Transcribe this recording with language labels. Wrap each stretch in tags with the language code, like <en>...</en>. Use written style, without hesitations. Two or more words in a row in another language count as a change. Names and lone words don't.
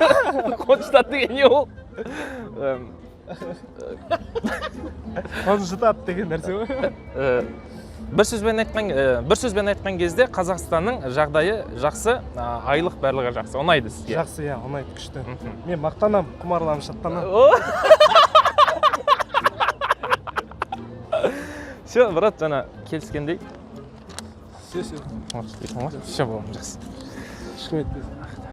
<kk>Қонжатады деген не ол? Оны жұтады деген нәрсе ғой. бір сөзбен айтқан кезде Қазақстанның жағдайы жақсы, айлық барлығы жақсы. Ұнайды сізге? Жақсы, иә, ұнайды, күшті. Мен мақтанам, құмарланып шаттанам. Все, брат, жана келіскендей. Все. Все, жақсы. Ешкім етпесін.</kk>